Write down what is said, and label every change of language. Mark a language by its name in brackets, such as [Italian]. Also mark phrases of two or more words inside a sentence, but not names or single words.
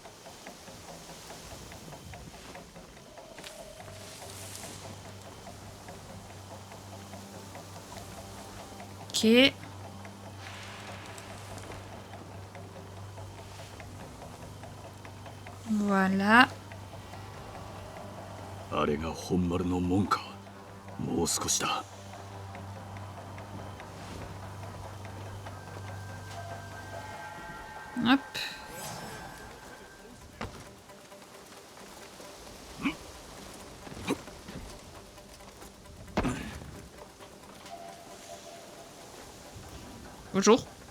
[French] Ok. Voilà. [Japanese] あれが本丸の門か。もう少しだ。 [French] Hop. Bonjour.